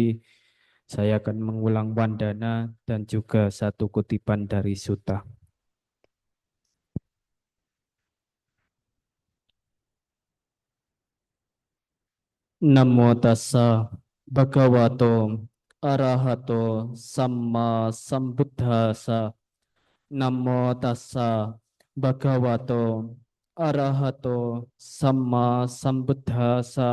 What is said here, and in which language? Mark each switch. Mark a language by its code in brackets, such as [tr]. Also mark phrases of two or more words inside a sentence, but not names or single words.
[id] Saya akan mengulang wandana dan juga satu kutipan dari Sutta. [pi] Namo tassa bhagavato arahato samma sambuddhassa. Namo tassa bhagavato arahato samma sambuddhassa.